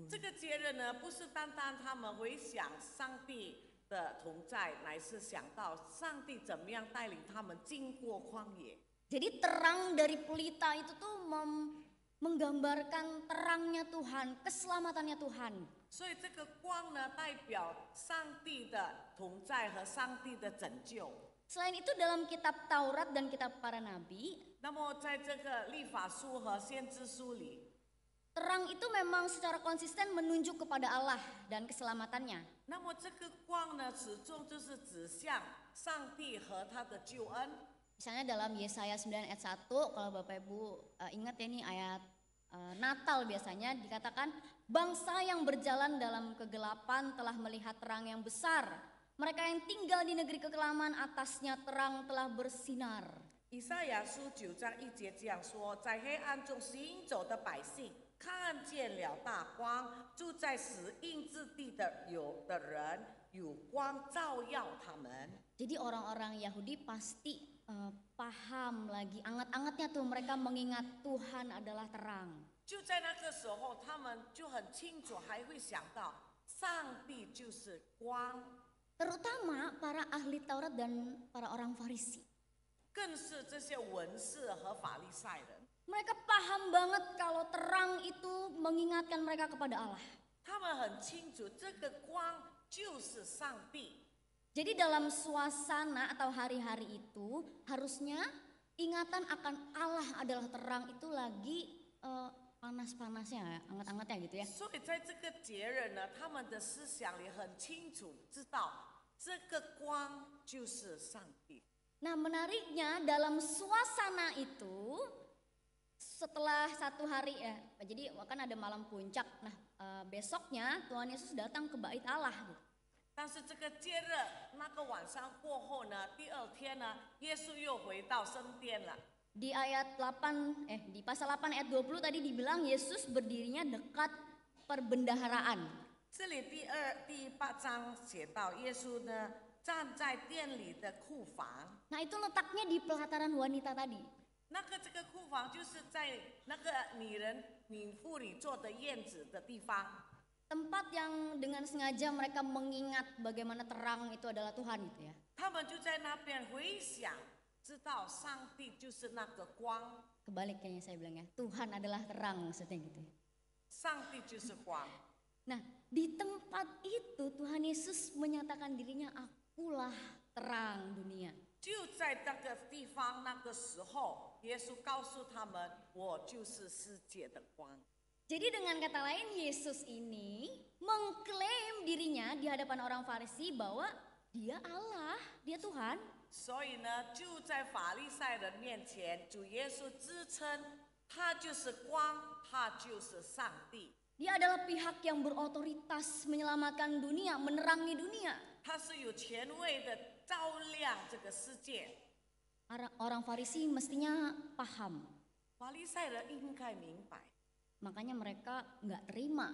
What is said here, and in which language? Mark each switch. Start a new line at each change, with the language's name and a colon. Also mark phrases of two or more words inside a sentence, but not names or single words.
Chinese: 这个节日呢，不是单单他们回想上帝的同在，乃是想到上帝怎么样带领他们经过旷野。
Indonesian: Jadi terang dari pelita itu tuh menggambarkan terangnya Tuhan, keselamatannya Tuhan.
Chinese: 所以这个光呢，代表上帝的同在和上帝的拯救。
Indonesian: Selain itu dalam kitab Taurat dan kitab para nabi,
Chinese: 那么在这个律法书和先知书里，
Indonesian: terang itu memang secara konsisten menunjuk kepada Allah dan keselamatannya.
Chinese: 那么这个光呢，始终就是指向上帝和他的救恩。
Indonesian: Misalnya dalam Yesaya 9 ayat 1, kalau Bapak Ibu ingat ya, ini ayat Natal biasanya dikatakan, bangsa yang berjalan dalam kegelapan telah melihat terang yang besar. Mereka yang tinggal di negeri kekelaman atasnya terang telah bersinar.
Chinese: 以赛亚书9章1节这样说：在黑暗中行走的百姓看见了大光，住在死荫之地的人有光照耀他们。
Indonesian: Jadi orang-orang Yahudi pasti paham lagi, anget-angetnya tuh mereka mengingat Tuhan adalah terang.
Chinese: 就在那个时候，他们就很清楚，还会想到上帝就是光，
Indonesian: Terutama para ahli Taurat dan para orang Farisi.
Chinese: 更是这些文士和法利赛人。
Indonesian: Mereka paham banget kalau terang itu mengingatkan mereka kepada Allah.
Chinese: 他们很清楚，这个光就是上帝。
Indonesian: Jadi dalam suasana atau hari-hari itu harusnya ingatan akan Allah adalah terang itu lagi panas-panasnya, hangat-hangatnya gitu ya.
Chinese: 所以在这个节日呢，他们的思想里很清楚知道，这个光就是上帝。
Indonesian: Nah menariknya dalam suasana itu setelah 1 hari ya, jadi kan ada malam puncak. Nah besoknya Tuhan Yesus datang ke bait Allah gitu.
Chinese: 但是这个节日那个晚上过后呢，第二天呢，耶稣又回到圣殿了。
Indonesian: Di ayat 8 di pasal 8 ayat 20 tadi dibilang Yesus berdirinya dekat perbendaharaan.
Chinese: 这里第8章写到，耶稣呢站在殿里的库房。
Indonesian: Nah itu letaknya di pelataran wanita tadi.
Chinese: 这个库房就是在那个女妇女坐的院子的地方。
Indonesian: Tempat yang dengan sengaja mereka mengingat bagaimana terang itu adalah Tuhan gitu ya.
Chinese: 他们就在那边回想，知道上帝就是那个光，
Indonesian: Kebaliknya saya bilang ya, Tuhan adalah terang maksudnya gitu ya.
Chinese: 上帝就是光。
Indonesian: Nah di tempat itu Tuhan Yesus menyatakan dirinya, akulah terang dunia.
Chinese: 就在那个地方，那个时候，耶稣告诉他们：“我就是世界的光。”
Indonesian: Jadi dengan kata lain Yesus ini mengklaim dirinya di hadapan orang Farisi bahwa dia Allah, dia Tuhan.
Chinese: 所以呢，就在法利赛人面前，主耶稣自称他就是光，他就是上帝，
Indonesian: Dia adalah pihak yang berotoritas menyelamatkan dunia, menerangi dunia.
Chinese: 他是有权威的照亮这个世界。
Indonesian: Orang Farisi mestinya paham,
Chinese: 法利赛人应该明白，
Indonesian: makanya mereka nggak terima.